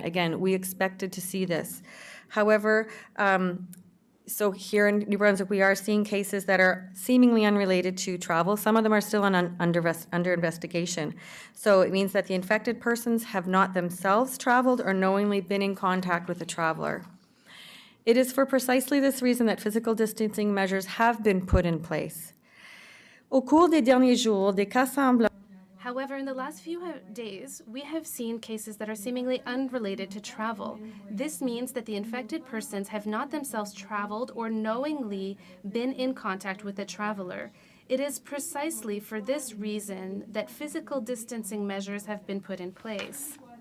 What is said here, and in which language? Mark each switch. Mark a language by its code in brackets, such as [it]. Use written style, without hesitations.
[en] Again, we expected to see this. However, so here in New Brunswick, we are seeing cases that are seemingly unrelated to travel. Some of them are still under investigation. So it means that the infected persons have not themselves traveled or knowingly been in contact with a traveler. It is for precisely this reason that physical distancing measures have been put in place. [fr] Au cours des derniers jours, des cas semblants. [en] However, in the last few days, we have seen cases that are seemingly unrelated to travel. This means that the infected persons have not themselves traveled or knowingly been in contact with a traveler. It is precisely for this reason that physical distancing measures have been put in place.